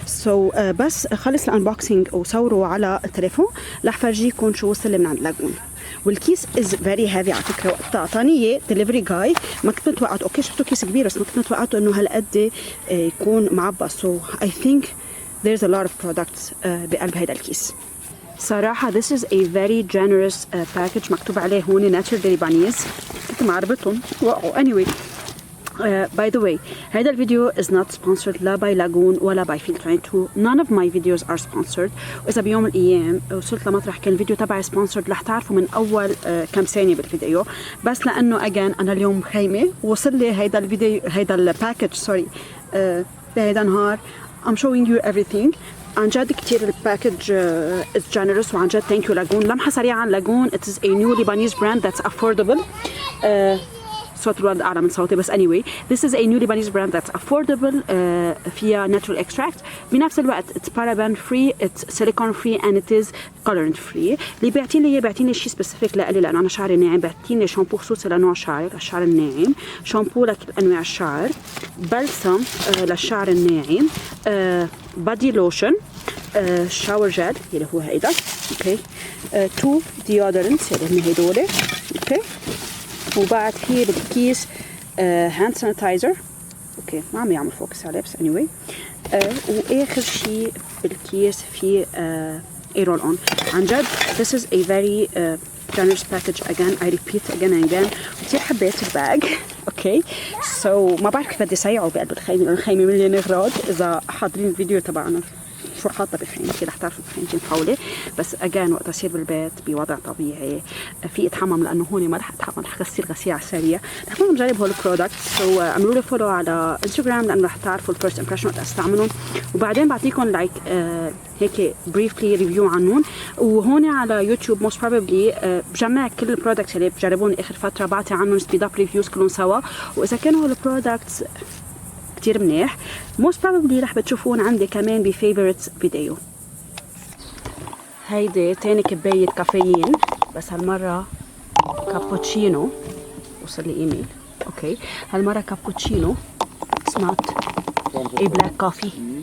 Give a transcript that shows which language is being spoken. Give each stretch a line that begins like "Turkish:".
Arabic: so بس خلص الانبوكسينج وصوروا على التليفون رح فرجيكم شو وصل لي من عند لاجون. والكيس از فيري هيفي على فكره. وقت اعطاني اياه دليفري جاي ما كنت متوقعت. اوكي شفتوا كيس كبير بس ما كنت متوقعته انه هالقد يكون معبى.
English: so I think there's a lot of products بقلب هيدا الكيس. صراحة this is a very generous package.
Arabic: مكتوب عليه هون naturally Lebanese. كنت معربتهم وقعوا.
English: anyway by the way هذا الفيديو is not sponsored لا by لاجون ولا by Field 22. none of my videos are sponsored.
Arabic: وإذا بيوم من الأيام وصلت لمطرح كان الفيديو تبعي sponsored رح تعرفوا من أول كم ثانية بالفيديو. بس لأنه again أنا اليوم خيمة وصل لي هيدا الفيديو هيدا الباكج سوري بهيدا النهار.
English: I'm showing you everything.
Arabic: عن جد كتير الباكج is generous. وعن جد thank you لاجون. لمحة سريعة عن لاجون.
English: it is a new Lebanese brand that's affordable. صوت الولد أعلى من صوتي بس anyway this is a new Lebanese brand that's affordable. فيها natural extract بنفس الوقت it's paraben free, it's silicone free and it is colorant free.
Arabic: اللي بيعطيني شيء سبيسيفيك لإلي لأنه أنا شعري ناعم. بيعطيني شامبو خصوصي لنوع شعري للشعر الناعم، شامبو لكل أنواع الشعر، بلسم للشعر الناعم، بادي لوشن، شاور جل اللي هو هيدا اوكي، 2 deodorants اللي هم هيدول اوكي. وبعد في بالكيس هاند سانيتايزر اوكي ما عم يعمل فوكس عليه بس anyway. واخر شيء بالكيس في ايرول اون.
English: عن جد this is a very generous package again. I repeat again and again.
Arabic: كثير حبيت الباج اوكي. so ما بعرف كيف بدي سيعه بقلب الخيمه. الخيمه مليانه اغراض. اذا حاضرين الفيديو تبعنا شو حاطه بخيمتي رح تعرفوا بخيمتي مفوله. بس اجان وقت اصير بالبيت بوضع طبيعي في اتحمم لانه هون ما رح اتحمم رح غسل غسيل على السريع. رح كون مجرب هول البرودكتس. سو اعملوا لي فولو على انستغرام لانه رح تعرفوا الفيرست امبريشن وقت استعملهم. وبعدين بعطيكم لايك هيك بريفلي ريفيو عنهم. وهون على يوتيوب موست بروبلي بجمع كل البرودكتس اللي بجربون اخر فتره بعطي عنهم سبيد اب ريفيوز كلهم سوا. واذا كانوا البرودكتس كتير منيح most probably رح بتشوفون عندي كمان بفيفورتس فيديو. هيدي تاني كباية كافيين بس هالمرة كابوتشينو. وصل لي ايميل اوكي.
English: هالمرة cappuccino it's not a black coffee.